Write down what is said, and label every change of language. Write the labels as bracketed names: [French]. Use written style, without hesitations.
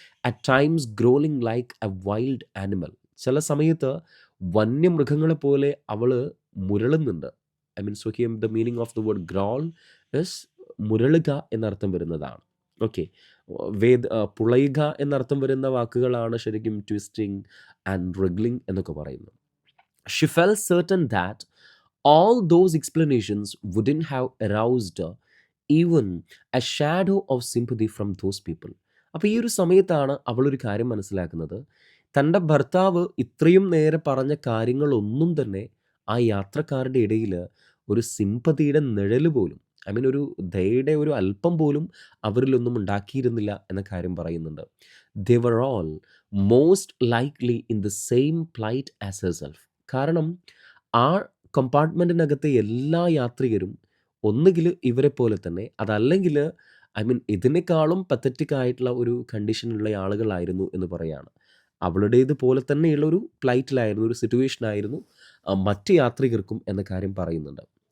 [English] At times growling like a wild animal. [Malayalam] ചില സമയത്ത് വന്യമൃഗങ്ങളെ പോലെ അവൾ മുരളുന്നുണ്ട്. [English] I mean so here the meaning of the word growl is [Malayalam] മുരളുക എന്നർത്ഥം വരുന്നതാണ്. ഓക്കെ, പുളയുക എന്നർത്ഥം വരുന്ന വാക്കുകളാണ് ശരിക്കും ട്വിസ്റ്റിംഗ് ആൻഡ് റിഗ്ലിംഗ് എന്നൊക്കെ പറയുന്നത്. [English] She felt certain that all those explanations wouldn't have aroused even a shadow of sympathy from those people. [Malayalam] അപ്പോൾ ഈ ഒരു സമയത്താണ് അവളൊരു കാര്യം മനസ്സിലാക്കുന്നത്. തൻ്റെ ഭർത്താവ് ഇത്രയും നേരെ പറഞ്ഞ കാര്യങ്ങളൊന്നും തന്നെ ആ യാത്രക്കാരുടെ ഇടയിൽ ഒരു സിമ്പതിയുടെ നിഴൽ പോലും, ഐ മീൻ ഒരു ദയയുടെ ഒരു അല്പം പോലും അവരിലൊന്നും ഉണ്ടാക്കിയിരുന്നില്ല എന്ന കാര്യം പറയുന്നുണ്ട്. [English] They were all most likely in the same plight as herself. [Malayalam] കാരണം ആ കമ്പാർട്ട്മെൻറ്റിനകത്തെ എല്ലാ യാത്രികരും ഒന്നുകിൽ ഇവരെ പോലെ തന്നെ, അതല്ലെങ്കിൽ ഐ മീൻ ഇതിനേക്കാളും പത്തറ്റിക് ആയിട്ടുള്ള ഒരു കണ്ടീഷനുള്ള ആളുകളായിരുന്നു എന്ന് പറയാണ്. അവളുടേത് പോലെ തന്നെയുള്ള ഒരു ഫ്ലൈറ്റിലായിരുന്നു, ഒരു സിറ്റുവേഷൻ ആയിരുന്നു മറ്റ് യാത്രികർക്കും എന്ന കാര്യം പറയുന്നുണ്ട്.